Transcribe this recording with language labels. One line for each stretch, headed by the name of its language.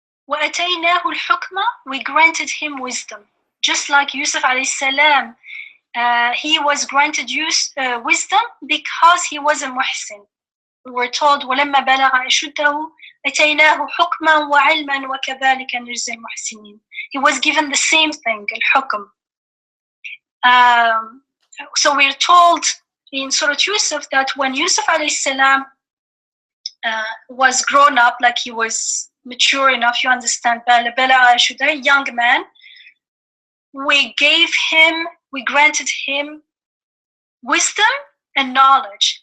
Arabic: وَأَتَيْنَاهُ الْحُكْمَ,
English: we granted him wisdom. Just like Yusuf alayhi salam, he was granted wisdom because he was a muhsin. We were told,
Arabic: وَلَمَّا بَلَغَ أَشُدَّهُ أَتَيْنَاهُ حُكْمًا وَعِلْمًا وَكَذَلِكَ نَجْزِي الْمُحْسِنِينَ.
English: He was given the same thing, al-hukm. So we're told in Surat Yusuf that when Yusuf alayhi salam was grown up, like he was mature enough, you understand, a young man, we granted him wisdom and knowledge.